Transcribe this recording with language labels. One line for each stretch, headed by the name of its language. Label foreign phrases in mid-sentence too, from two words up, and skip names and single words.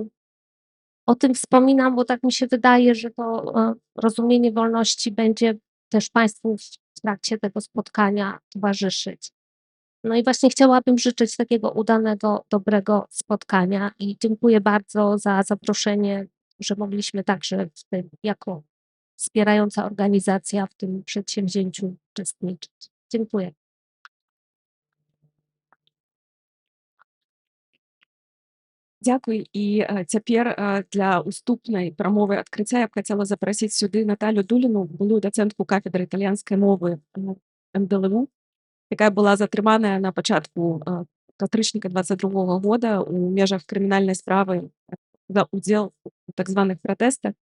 Polish: O tym wspominam, bo tak mi się wydaje, że to rozumienie wolności będzie też Państwu w trakcie tego spotkania towarzyszyć. No i właśnie chciałabym życzyć takiego udanego, dobrego spotkania i dziękuję bardzo za zaproszenie, że mogliśmy także w tym, jako wspierająca organizacja, w tym przedsięwzięciu uczestniczyć. Dziękuję.
Belarusian: Дзякуй. І цяпер для уступнай прамовы адкрыцця я б хацела запрасіць сюды Наталю Дуліну, былую дацэнтку кафедры італьянскай мовы МДЛУ, якая была затрыманая на пачатку кастрычніка 22 года ў межах крымінальнай справы за ўдзел у так званых пратэстах.